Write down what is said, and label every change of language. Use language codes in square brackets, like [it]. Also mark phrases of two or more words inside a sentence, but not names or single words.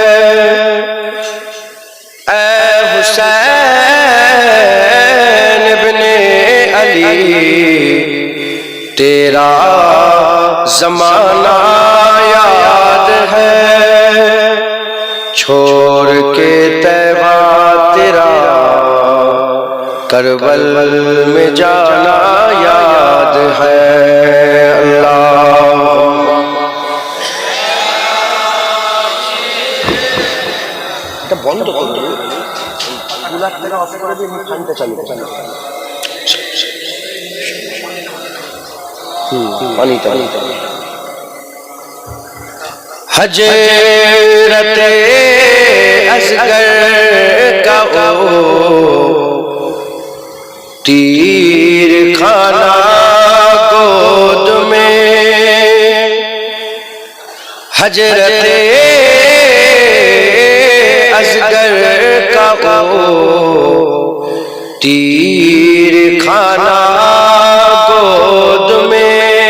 [ur] اے حسین ابن علی تیرا زمانہ یاد ہے، چھوڑ کے طیبہ تیرا کربل میں جانا یاد ہے، [bn] বন্ধ করুন কুলার থেকে অফ করে দিয়ে ফ্যানটা চালু করুন পানিটা [ur] حضرت اصغر کا تیر خانہ گود میں، حضرت اصغر کا تیر خانہ گود میں،